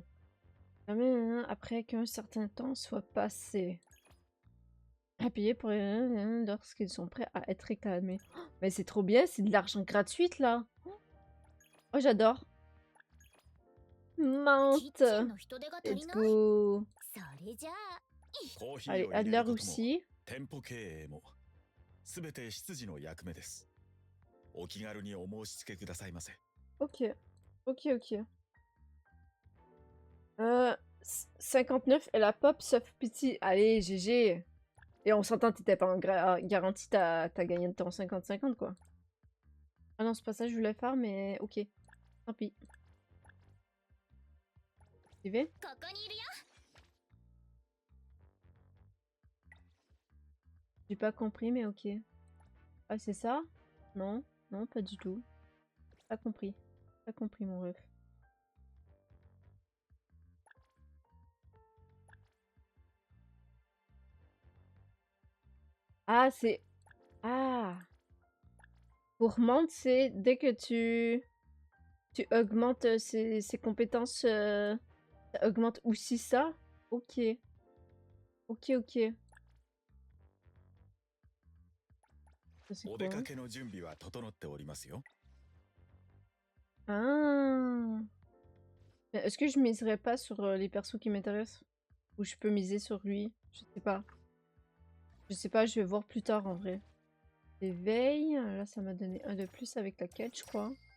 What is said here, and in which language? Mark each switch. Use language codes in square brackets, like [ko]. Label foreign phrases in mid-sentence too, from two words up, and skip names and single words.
[fr] Après qu'un certain temps soit passé. Appuyer pour lorsqu'ils sont prêts à être réclamés. Oh, mais c'est trop bien, c'est de l'argent gratuit là. Oh, j'adore. Menthe. [en] Let's go. [ja] それじゃあコーヒー [fr] Allez, [ja] を入れ [fr] Adler [ja] ることも [fr] aussi. [ja] 店舗経営もすべて執事の役目です。お気軽にお申し付けくださいませ。 [fr] Ok. Ok, ok. 59 et la pop sauf petit. Allez, GG. Et on s'entend, t'étais pas en garantie, t'as gagné de temps 50-50 quoi. Ah non, c'est pas ça que je voulais faire, mais ok. Tant pis. Tu veux? [ja] ここにいるよ [fr] J'ai pas compris, mais ok. Ah, c'est ça? Non, non, pas du tout. Pas compris. Pas compris, mon ref. Ah, c'est... Ah! Gourmande, c'est dès que tu augmentes ses compétences, ça augmente aussi ça? Ok. Ok, ok. Ça, c'est [ja] お [fr] quoi? [ja] 出かけの準備は整っておりますよ。 [fr] Ah! Mais est-ce que je miserais pas sur les persos qui m'intéressent? Ou je peux miser sur lui? Je sais pas. Je sais pas, je vais voir plus tard en vrai. Éveil, là ça m'a donné un de plus avec la quête, je crois.